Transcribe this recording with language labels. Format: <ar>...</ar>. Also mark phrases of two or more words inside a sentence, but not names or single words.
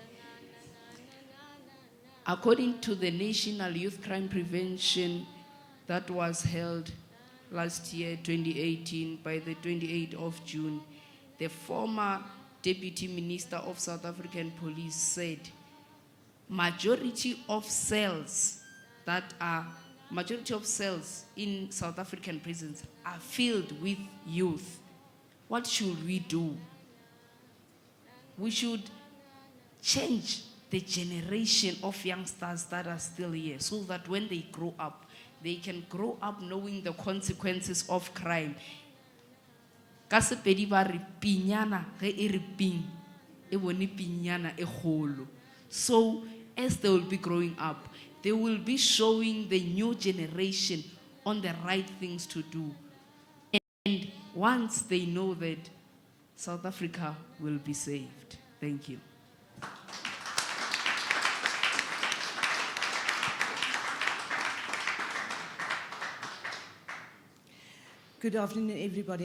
<en>According to the National Youth Crime Prevention that was held last year, 2018, by the 28th of June, the former Deputy Minister of South African Police said, majority of cells in South African prisons are filled with youth. What should we do? We should change the generation of youngsters that are still here so that when they grow up, they can grow up knowing the consequences of crime.</en> <nso>Ka Sepedi ba re pinyana ge e re ping, e bone pinyana e kgolo.</nso> <en>So as they will be growing up, they will be showing the new generation on the right things to do. And once they know that, South Africa will be saved. Thank you. Good afternoon, everybody.</en>